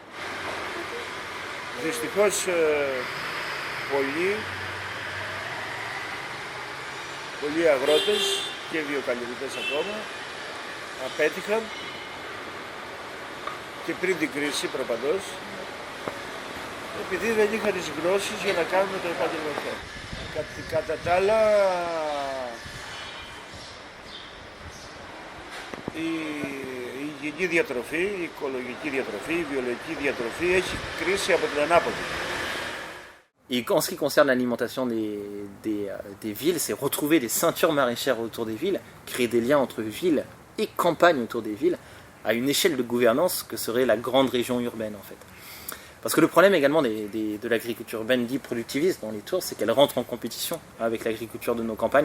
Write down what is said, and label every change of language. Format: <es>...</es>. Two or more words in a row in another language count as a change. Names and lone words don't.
<el>Δυστυχώς πολλοί αγρότες και βιοκαλλιεργητές ακόμα απέτυχαν και πριν την κρίση προπαντός, επειδή δεν είχαν τις γνώσεις για να κάνουν το επάγγελμα αυτό. Κατά τα άλλα, η υγιεινή διατροφή, η οικολογική διατροφή, η βιολογική διατροφή έχει κρίση από την ανάποδη.</el> <fr>Et en ce qui concerne l'alimentation des villes, c'est retrouver des ceintures maraîchères autour des villes, créer des liens entre villes et campagnes autour des villes, à une échelle de gouvernance que serait la grande région urbaine en fait. Parce que le problème également de l'agriculture urbaine dite productiviste dans les tours, c'est qu'elle rentre en compétition avec l'agriculture de nos campagnes.</fr>